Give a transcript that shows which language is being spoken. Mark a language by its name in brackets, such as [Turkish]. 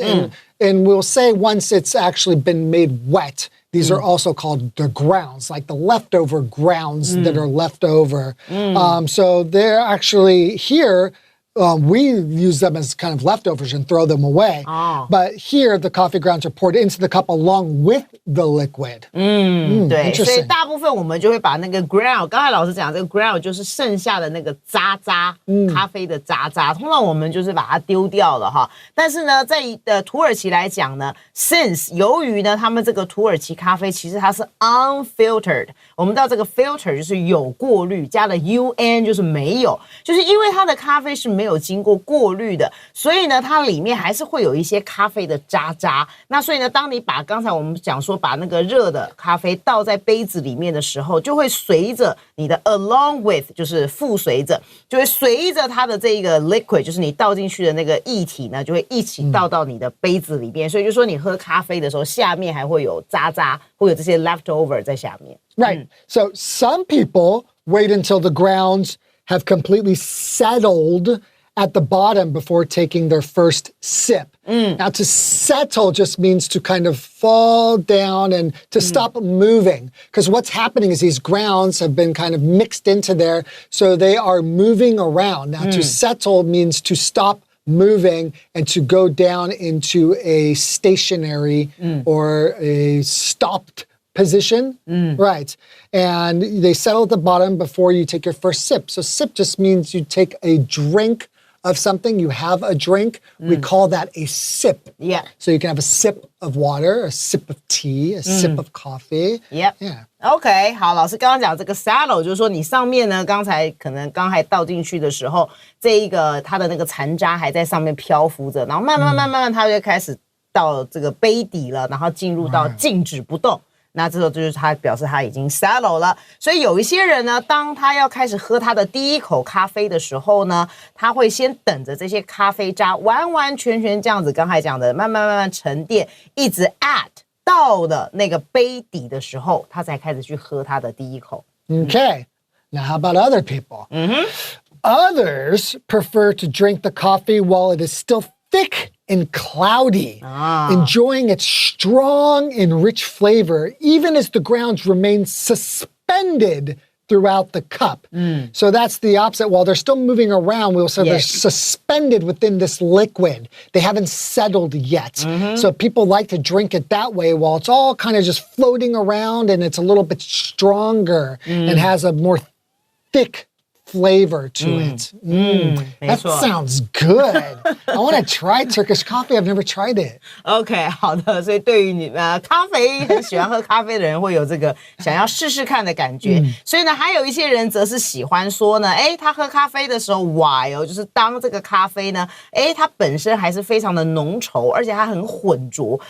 [English] And we'll say once it's actually been made wet, these are also called the grounds, like the leftover grounds that are left over. So they're actually here, we use them as kind of leftovers and throw them away. But here, the coffee grounds are poured into the cup along with the liquid. [Chinese] 对，所以大部分我们就会把那个 ground， 刚才老师讲这个 ground 就是剩下的那个渣渣，咖啡的渣渣，通常我们就是把它丢掉了哈。但是呢，在土耳其来讲呢 ，since 由于呢他们这个土耳其咖啡其实它是 unfiltered， 我们到这个 filter 就是有过滤，加了 un 就是没有，就是因为它的咖啡是没有经过过滤的，所以呢它里面还是会有一些咖啡的渣渣。那所以呢，当你把刚才我们讲说把那个热的咖啡倒在杯子里面的时候，就会随着你的 [English] along with [Chinese] 就是附随着，就会随着它的这个 liquid 就是你倒进去的那个液体呢，就会一起倒到你的杯子里面。所以就说你喝咖啡的时候，下面还会有渣渣，会有这些 leftover 在下面。 [English] Right. So some people wait until the grounds have completely settled at the bottom before taking their first sip. Now, to settle just means to kind of fall down and to stop moving. Because what's happening is these grounds have been kind of mixed into there, so they are moving around. Now, to settle means to stop moving and to go down into a stationary or a stopped position. Right. And they settle at the bottom before you take your first sip. So sip just means you take a drink of something, you have a drink, we call that a sip. Yeah. So you can have a sip of water, a sip of tea, a sip of coffee. Yep. Yeah. [Chinese] OK， 好，老师刚刚讲这个 settle， 就是说你上面呢，刚才倒进去的时候，这一个它的那个残渣还在上面漂浮着，然后慢慢它就开始到这个杯底了，然后进入到静止不动。那这时候就是他表示他已经 settle 了，所以有一些人呢，当他要开始喝他的第一口咖啡的时候呢，他会先等着这些咖啡渣完完全全这样子，刚才讲的慢慢沉淀，一直 at 到了那个杯底的时候，他才开始去喝他的第一口。 [English] Okay. Now, how about other people? Others prefer to drink the coffee while it is still thick and cloudy, enjoying its strong and rich flavor, even as the grounds remain suspended throughout the cup. So that's the opposite. While they're still moving around, we'll say they're suspended within this liquid. They haven't settled yet. So people like to drink it that way while it's all kind of just floating around and it's a little bit stronger and has a more thick flavor to it. That sounds good. I want to try Turkish coffee. I've never tried it. [Chinese] OK， 好的，所以对于你咖啡很喜欢喝咖啡的人会有这个想要试试看的感觉。所以呢，还有一些人则是喜欢说呢，他喝咖啡的时候 while 就是当这个咖啡呢，它本身还是非常的浓稠，而且它很浑浊。